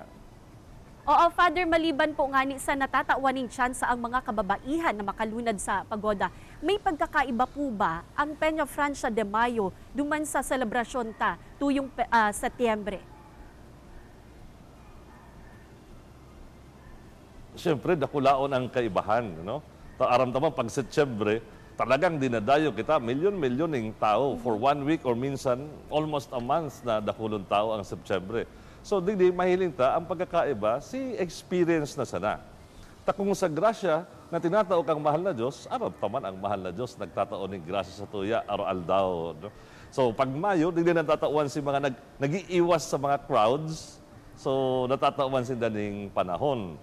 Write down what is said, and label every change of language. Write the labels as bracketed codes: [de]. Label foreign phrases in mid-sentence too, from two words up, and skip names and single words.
[bik] Oo, Father, maliban po ngani sa natatawaning tsansa ang mga kababaihan na makalunad sa pagoda, may pagkakaiba po ba ang Peña Francia de Mayo duman sa selebrasyon ta tuyong Setyembre? Siyempre, dakulaon ang kaibahan, no? Aram taman pag Setyembre, talagang dinadayo kita, milyon-milyon ng tao [en] for 1 week or [bik] minsan [en] almost a month [bik] na dakulong tao ang Setyembre. So, digdi, mahiling ta, ang pagkakaiba, si experience na sana. Kung sa grasya na tinatao kang mahal na Diyos, araw taman ang mahal na Diyos, nagtatao ng grasya sa tuya, araw-aldaw. No? So, pag Mayo, digdi natatawan si mga nag-iiwas sa mga crowds, so natatawan si daning panahon.